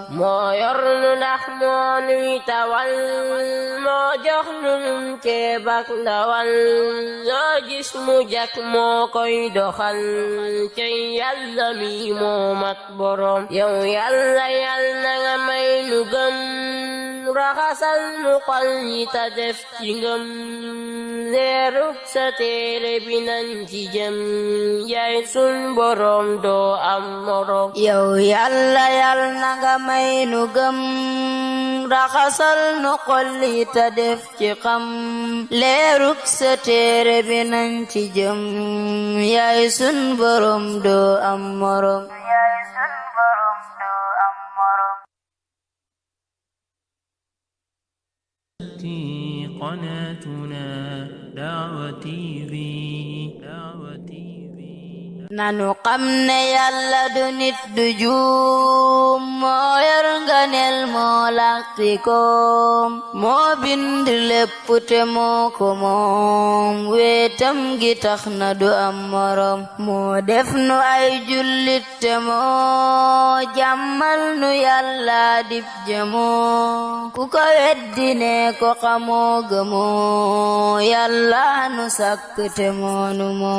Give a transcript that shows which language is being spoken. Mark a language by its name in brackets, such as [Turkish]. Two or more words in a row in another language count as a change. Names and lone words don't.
[Wolof] moo yor nu ndax moo nuy tawal moo jox nu num ceebak ndawal loo gis mu jak moo koy doxal cey yàlla mi moo mat borom yow yàlla yàlla nga may nu gëm raxasal nu xol yi ta def ci ngëm leeruk sa téere bi nañ ci jëm yaay sun borom doo am morom yow yàlla yàlla nga may nu gëm raxasal nu xol yi ta def ci xam leeruk sa téere bi nañ ci jëm yaay sun borom doo am morom [Arabic] قناتنا دعوة تي في [Wolof] nanu xam ne yàlla du nit du juum moo yor nganeel moo laqti koom moo bind lépp te moo ko moom weetam gi tax na du am morom moo def nu ay jullit te moo jàmmal nu yàlla dib jëmoo ku ko weddi ne ko xamoo gëmoo yàlla nu sàkk te moonu moom